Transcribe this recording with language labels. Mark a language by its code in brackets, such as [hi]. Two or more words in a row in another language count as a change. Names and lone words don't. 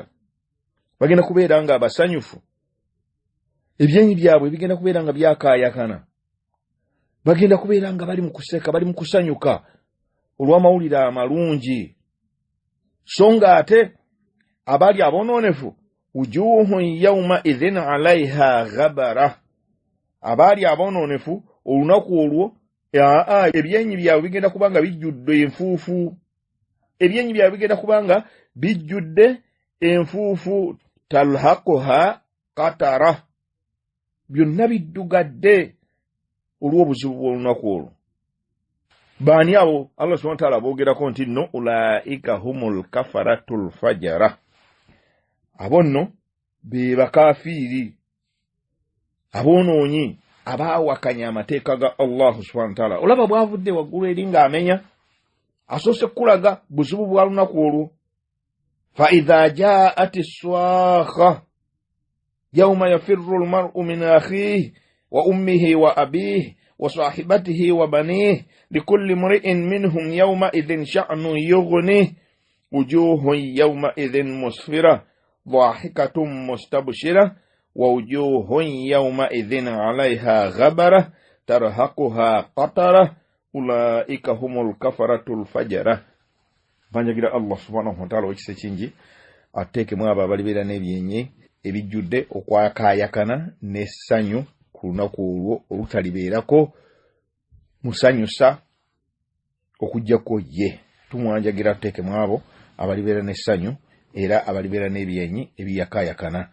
[lg] Bagenda kubeera nga abasanyufu ebyenyi byabwe bigenda kubeera nga byakaayakana. Bagenda kubeera nga bali mu kuseka bali mu kusanyuka olw'amawulire amalungi. So nga ate abali abonoonefu [ar] وجوه يومئذ عليها غبرة. [lg] Abali abonoonefu olunaku olwo ebyenyi byabwe bigenda kubanga bijjudde enfuufu. Ebyenyi byabwe bigenda kubanga bijjudde enfuufu. [ar] ترهقها قترة. [lg] Byonna biddugadde olw'obuzibu bw'olunaku olwo. Baani abo [ar] الله سبحانه وتعالى [lg] boogerako nti nno [ar] أولئك هم الكفرة الفجرة. [lg] Abo nno be bakafiiri aboonoonyi abaawakanya amateeka ga [ar] الله سبحانه وتعالى. [lg] Olaba bwavudde waggulu eri ng'amenya asoose kulaga buzibu bwa lunaku olwo. [ar] فإذا جاءت الصاخة يوم يفر المرء من أخيه وأمه وأبيه وصاحبته وبنيه لكل امرئ منهم يومئذ شأن يغنيه وجوه يومئذ مسفرة ضاحكة مستبشرة ووجوه يومئذ عليها غبرة ترهقها قترة أولئك هم الكفرة الفجرة. [lg] Banjagira [ar] الله سبحانه وتعالى [lg] wekise kingi ateekemu abo abalibeera n'ebyenyi ebijjudde okwakaayakana n'essanyu ku lunaku olwo olutalibeerako musanyusa okujjako ye. Tumwanjagira tuteekemu abo abalibeera n'essanyu era abalibeera n'ebyenyi ebiyakaayakana.